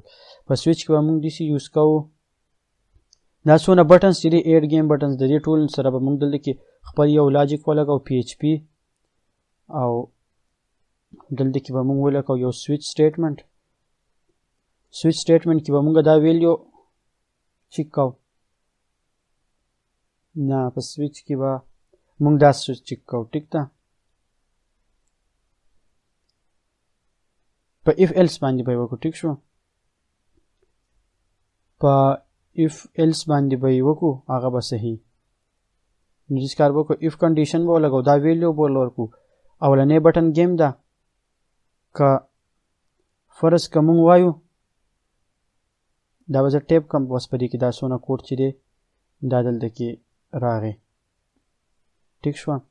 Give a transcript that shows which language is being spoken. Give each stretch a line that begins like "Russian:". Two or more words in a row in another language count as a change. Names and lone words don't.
Pashto: په سویچ کې به موږ داسې یوز کوو. دا څونه بټنز چې دي 8
English: game buttons
Pashto: د دې ټول سره به موږ دلته کې خپل یو لاجیک ولګو PHP او دلته کې به موږ ولګو یو
English: switch statement. switch statement
Pashto: کې به موږ دا ویلیو چیک کوو. نه په سویچ کې به موږ دا سویچ چیک کوو. ټیک ده. په
English: if else
Pashto: باندې به وکړو. ټیک شو. په
English: if else
Pashto: باندې به وکړو هغه به صحیح. نو دې کار وکړو
English: if condition
Pashto: به ولګو دا ویلیو به ورکړو. اولنې
English: button game
Pashto: ده که فرض که موږ وایو دا به زه ټیپ کم بس په دې کې دا څونه کوډ چې دی دا دلته کې راغی. ټیک شوه.